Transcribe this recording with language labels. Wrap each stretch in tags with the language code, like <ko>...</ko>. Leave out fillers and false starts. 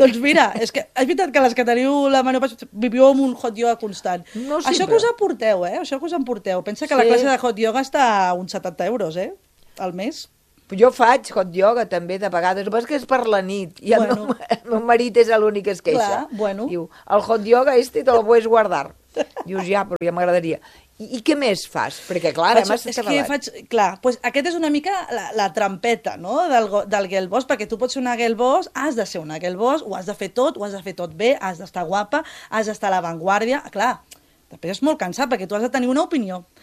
<ca>Doncs mira, és que és veritat que les que teniu la menopausa viviu amb un hot yoga constant. No, sí, això però... que us aporteu, eh? Això que us emporteu. Pensa que sí. La classe de hot yoga està a uns 70 euros, eh? Al mes. Jo faig hot yoga també, de vegades, però és que és per la nit, i bueno. el meu marit és l'únic que es queixa. Clar, bueno. Diu,</ca> <es>el hot yoga este te lo puedes guardar.</es> <ca>Dius, ja, però ja m'agradaria. I què més fas? Perquè, clar, ara m'has acabat. És que faig, clar, doncs aquest és una mica la trampeta, no?, del girl boss, perquè tu pots ser una girl boss, has de ser una girl boss, ho has de fer tot bé, has d'estar guapa, has d'estar a l'avantguàrdia, clar... Després és molt cansat, perquè tu has de tenir una opinió.</ca>